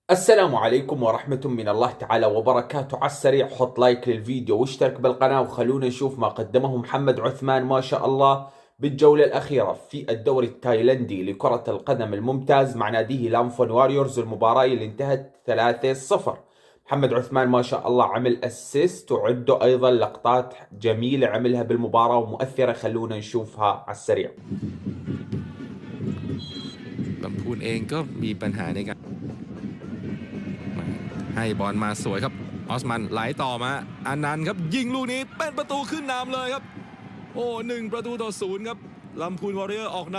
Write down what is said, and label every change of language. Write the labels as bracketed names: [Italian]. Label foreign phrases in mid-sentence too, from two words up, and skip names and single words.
[Arabic] السلام عليكم ورحمة من الله تعالى وبركاته. على السريع حط لايك للفيديو واشترك بالقناة وخلونا نشوف ما قدمه محمد عثمان ما شاء الله بالجولة الأخيرة في الدوري التايلندي لكرة القدم الممتاز مع ناديه لامفون واريورز، المباراة اللي انتهت 3-0. محمد عثمان ما شاء الله عمل اسيست وعنده أيضا لقطات جميلة عملها بالمباراة ومؤثرة، خلونا نشوفها على السريع. [Thai] ลำพูนเองก็มีปัญหาในการให้บอลมาสวยครับออสมันไหลต่อมาอนันต์ครับยิงลูกนี้เป็นประตูขึ้นนำเลยครับโอ้1-0ครับลำพูนวอริเออร์ออกนำ